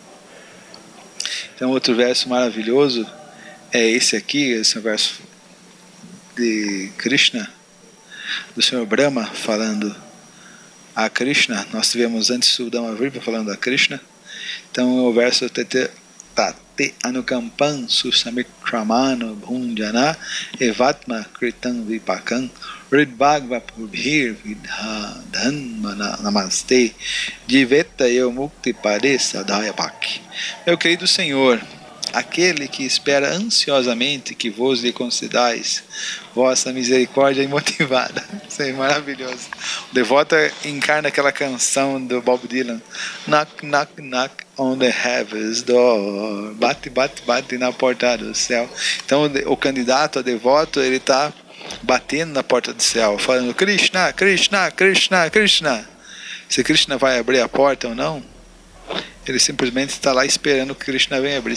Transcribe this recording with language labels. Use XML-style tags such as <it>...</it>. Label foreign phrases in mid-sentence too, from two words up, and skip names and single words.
<pt>Então outro verso maravilhoso é esse aqui, esse verso de Krishna, do Senhor Brahma falando a Krishna. Nós tivemos antes o Sudama Virpa falando a Krishna. Então o verso</pt> <sa>Tate anukampan susamikramano bhunjana evatma kritam vipakam ridbhagva purbhir vidhadhan namaste diveta eu mukti pare sadhayapak.</sa> <pt>Meu querido Senhor, aquele que espera ansiosamente que vos lhe concedais vossa misericórdia imotivada. Isso é maravilhoso. O devoto encarna aquela canção do Bob Dylan,</pt> <en>knock, knock, knock on the heaven's door,</en> <pt>bate, bate, bate na porta do céu. Então o candidato a devoto, ele está batendo na porta do céu, falando Krishna, Krishna, Krishna, Krishna. Se Krishna vai abrir a porta ou não, ele simplesmente está lá esperando que Krishna venha abrir.</pt>